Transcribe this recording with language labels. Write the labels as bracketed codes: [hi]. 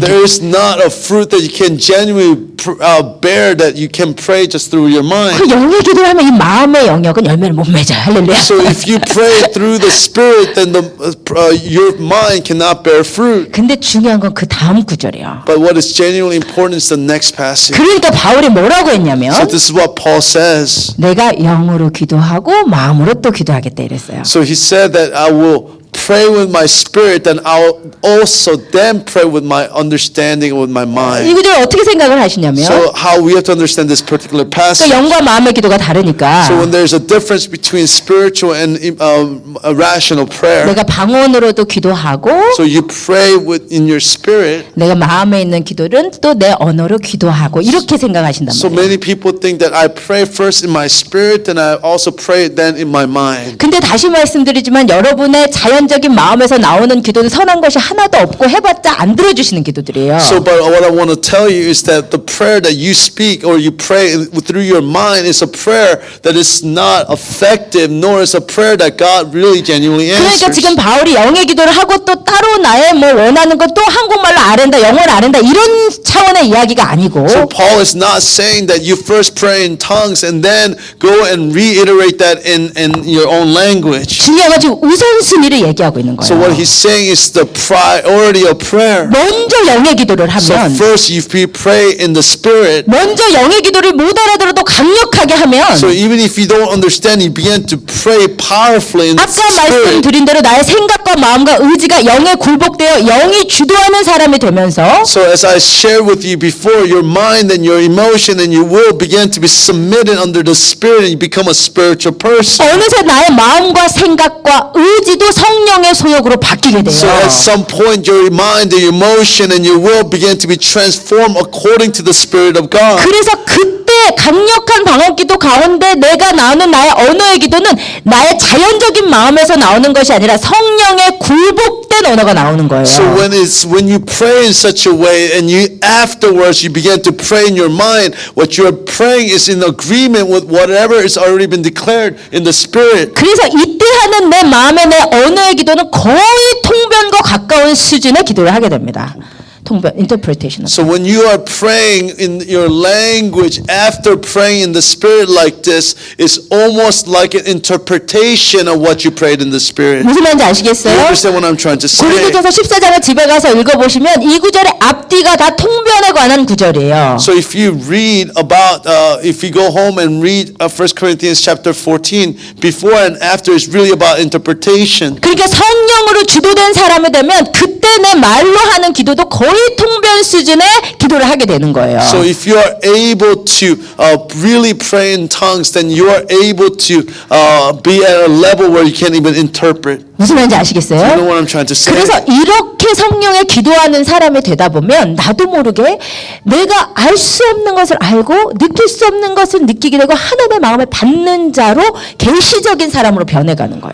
[en] there is not a fruit that you can genuinely bear that you can pray just through your mind. [ko] 그 영의 기도를 하면 이 마음의 영역은 열매를 못 맺어요. 할렐루야. [en] So if you pray through the Spirit, then your mind cannot bear fruit. [ko] 근데 중요한 건 그 다음 구절이에요. [en] But what is genuinely important is the next passage. [ko] 그러니까 바울이 뭐라고 했냐면 [en] So this is what Paul says. [ko] 내가 영으로 기도하고 마음으로 또 기도하겠다 이랬어요. [en] So he said that I will pray with my spirit, then I'll also then pray with my understanding with my [ko] 이 [en] mind. [ko] 구절을 어떻게 생각을 하시냐면 [en] So how we have to understand this particular passage. [ko] 그러니까 영과 마음의 기도가 다르니까 [en] So when there's a difference between spiritual and rational prayer, [ko] 내가 방언으로도 기도하고 [en] so you pray in your spirit. [ko] 내가 마음에 있는 기도는 또 내 언어로 기도하고 이렇게 생각하신단 [en] So [ko] 말이에요. [en] many people think that I pray first in my spirit, then I also pray then in my mind. [ko] 근데 다시 말씀드리지만 여러분의 자연적인 마음에서 나오는 기도는 선한 것이 하나도 없고 해봤자 안 들어주시는 기도들이에요. [en] So, but what I want to tell you is that the prayer that you speak or you pray through your mind is a prayer that is not effective, nor is a prayer that God really genuinely [ko] 그러니까 [en] answers. [ko] 지금 바울이 영의 기도를 하고 또 따로 나의 뭐 원하는 것 또 한국말로 아랜다, 영어를 아랜다 이런 차원의 이야기가 아니고 [en] So Paul is not saying that you first pray in tongues and then go and reiterate that in your own language. [ko] 중요한 건 지금 우선순위를 얘기하고 있는 [en] So what [ko] 거예요. [en] he's saying is the priority of prayer. [ko] 먼저 영의 기도를 [en] So [ko] 하면 [en] first you pray in the spirit. [ko] 먼저 영의 기도를 못 알아들어도 강력하게 하면 [en] So even if you don't understand, you begin to pray powerfully in the [ko] 아까 [en] spirit. [ko] 말씀드린 대로 나의 생각과 마음과 의지가 영에 굴복되어 영이 주도하는 사람이 되면서 [en] So as I shared with you before, your mind and your emotion and your will begin to be submitted under the Spirit and you become a spiritual person. [ko] 어느새 나의 마음과 생각과 의지도 성령의 소욕으로 바뀌게 돼요. [en] So at some point, your mind, your emotion, and your will begin to be transformed according to the Spirit of God. [ko] 그래서 그때 강력한 방언기도 가운데 내가 나오는 나의 언어의 기도는 나의 자연적인 마음에서 나오는 것이 아니라 성령의 굴복된 언어가 나오는 거예요. [en] So when you pray in such a way and you afterwards you begin to pray in your mind, what you're praying is in agreement with whatever has already been declared in the Spirit. [ko] 그래서 이때 하는 내 마음의 내 언어의 기도는 거의 통변과 가까운 수준의 기도를 하게 됩니다. 통변, interpretation. [en] So when you are praying in your language after praying in the Spirit like this, it's almost like an interpretation of what you prayed in the Spirit. [ko] 무슨 말인지 [en] You [ko] 아시겠어요? [en] understand what I'm trying to say? [ko] 고린도전서 14장을 집에 가서 읽어보시면 이 구절의 앞뒤가 다 통변에 관한 구절이에요. [en] So if you read about, if you go home and read 1 Corinthians chapter 14, before and after is really about interpretation. [ko] 그러니까 성령으로 주도된 사람이 되면 그때 내 말로 하는 기도도 거의 통변 수준의 기도를 하게 되는 거예요. [en] So if you are able to really pray in tongues, then you are able to be at a level where you can't even interpret. [ko] 무슨 말인지 [en] You know [ko] 아시겠어요? [en] what I'm trying to say? [ko] 그래서 이렇게 성령에 기도하는 사람이 되다 보면 나도 모르게 내가 알 수 없는 것을 알고 느낄 수 없는 것을 느끼게 되고 하나님의 마음을 받는 자로 계시적인 사람으로 변해가는 거예요.